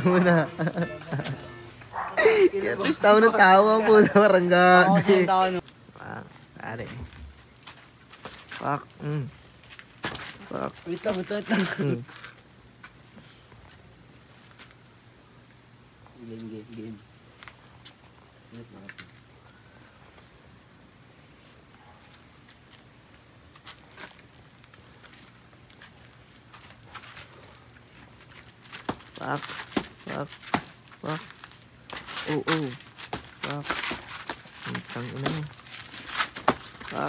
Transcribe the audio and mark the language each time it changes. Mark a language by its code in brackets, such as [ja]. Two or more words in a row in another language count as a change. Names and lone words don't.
[tl] Ernest tawa ng tawa ang puta. Parang gabi. Pare. Pak. Wait lang. Game. Pak. Oh. Pak. Ang ina mo. Pak.